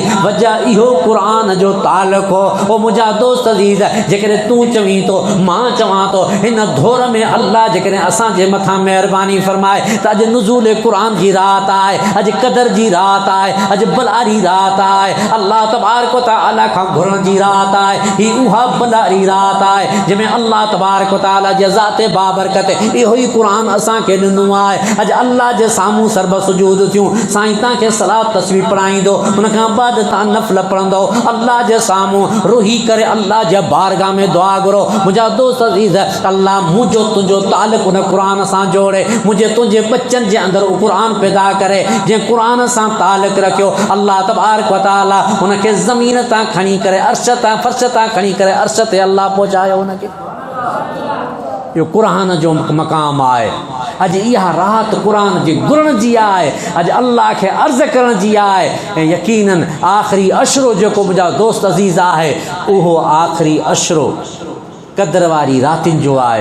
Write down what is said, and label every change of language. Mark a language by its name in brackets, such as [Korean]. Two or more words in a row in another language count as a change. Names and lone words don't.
[Sindhi] वजह इहो क़ुरान जो तालुक़ु हो। ओ मुंहिंजा दोस्त अज़ीज़, जेकॾहिं तूं चवीं थो, मां चवां थो, हिन दौर में अल्लाह जेकॾहिं असांजे मथां महिरबानी फरमाए त अॼु नुज़ूल क़ुरान जी राति आहे, अॼु क़दर जी राति आहे, अॼु भलारी राति आहे, अल्लाह तबारक व तआला खां घुरण जी राति आहे। ही उहा भलारी राति आहे जंहिंमें अल्लाह तबारक व तआला जी ज़ात बाबरकत इहो ई क़ुरान असांखे ॾिनो आहे। अॼु अल्लाह जे साम्हूं सर्ब सुजूद थियूं। साईं तव्हांखे सलात तस्वीर पढ़ाईंदो, हुनखां बाद तव्हां नफ़ल पढ़ंदो, अल्लाह जे साम्हूं रुही करे अल्लाह जे बारगाह में दुआ घुरो। मुंहिंजा दोस्त अज़ीज़, अल्लाह मुंहिंजो तुंहिंजो तालुक़ु उन क़ुरान सां जोड़े, मुंहिंजे तुंहिंजे बच्चनि जे अंदरि उहो क़ुरान पैदा करे। जंहिं क़ुरान सां तालुक़ु रखियो, अल्लाह तबारक व तआला हुनखे ज़मीन तां खणी करे अर्श तां, फर्श तां खणी करे अर्श ते अल्लाह पहुचायो हुनखे। इहो क़ुरान जो मक़ाम आहे। अॼु इहा राति क़ुरान जी घुरण जी आहे, अॼु अल्लाह खे अर्ज़ु करण जी आहे। ऐं यकीनन आख़िरी अशरो जेको मुंहिंजा दोस्त अज़ीज़ आहे, उहो आख़िरी अशरो क़दर वारी रातिनि जो आहे।